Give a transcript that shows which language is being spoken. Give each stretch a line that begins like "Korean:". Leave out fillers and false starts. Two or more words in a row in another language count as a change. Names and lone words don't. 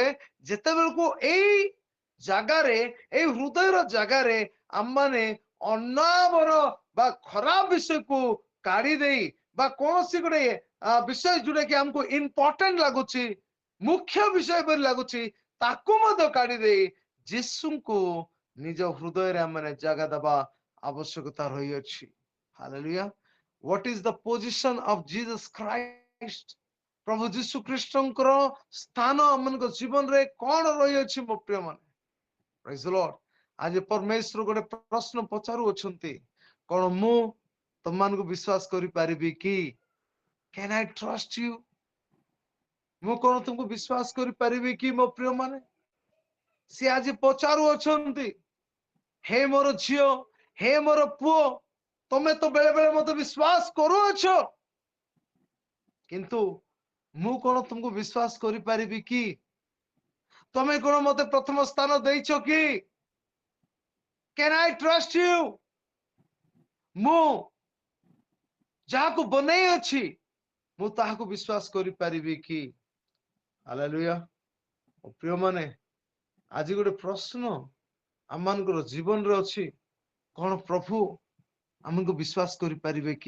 Odia: ଯେତେବେଳକୁ ଏଇ ଜାଗାରେ, ଏଇ ହୃଦୟର ଜାଗାରେ ଆମମାନେ ଅନାବର ବା ଖରାପ ବିଷୟକୁ କାଢି ଦେଇ, ବା କୌଣସି ଗୋଟେ ବିଷୟ ଯୋଉଟା କି ଆମକୁ ଇମ୍ପୋର୍ଟାଣ୍ଟ ଲାଗୁଛି, ମୁଖ୍ୟ ବିଷୟ ପରି ଲାଗୁଛି, ତାକୁ ମଧ୍ୟ କାଢି ଦେଇ ଯୀଶୁଙ୍କୁ ନିଜ ହୃଦୟରେ ଆମମାନେ ଜାଗା ଦେବା ଆବଶ୍ୟକତା ରହିଅଛି। ହାଲେଲୁୟା।
English: What is the position of Jesus Christ?
Odia: ପ୍ରଭୁ ଯୀଶୁ ଖ୍ରୀଷ୍ଟଙ୍କର ସ୍ଥାନ ଆମମାନଙ୍କ ଜୀବନରେ କଣ ରହିଅଛି? ମୋ ପ୍ରିୟ ମାନେ,
English: praise the Lord.
Odia: ଆଜି ପରମେଶ୍ୱର ଗୋଟେ ପ୍ରଶ୍ନ ପଚାରୁଅଛନ୍ତି, କଣ ମୁଁ ତମମାନଙ୍କୁ ବିଶ୍ୱାସ କରିପାରିବି କି?
English: Can I trust you?
Odia: ମୁଁ କଣ ତୁମକୁ ବିଶ୍ୱାସ କରିପାରିବି କି? ମୋ ପ୍ରିୟ ମାନେ, ସିଏ ଆଜି ପଚାରୁଅଛନ୍ତି, ହେ ମୋର ଝିଅ, ହେ ମୋର ପୁଅ, ତମେ ତ ବେଳେ ବେଳେ ମତେ ବିଶ୍ୱାସ କରୁଅଛ, କିନ୍ତୁ ମୁଁ କଣ ତୁମକୁ ବିଶ୍ୱାସ କରିପାରିବି କି? ତମେ କଣ ମତେ ପ୍ରଥମ ସ୍ଥାନ ଦେଇଛ କି?
English: Can I trust you?
Odia: ମୁଁ ଯାହାକୁ ବନେଇ ଅଛି, ମୁଁ ତାହାକୁ ବିଶ୍ୱାସ କରିପାରିବି କି? ହାଲେଲୁୟା। ପ୍ରିୟ ମାନେ, ଆଜି ଗୋଟେ ପ୍ରଶ୍ନ ଆମମାନଙ୍କର ଜୀବନରେ ଅଛି, କଣ ପ୍ରଭୁ ଆମକୁ ବିଶ୍ୱାସ କରିପାରିବେ କି?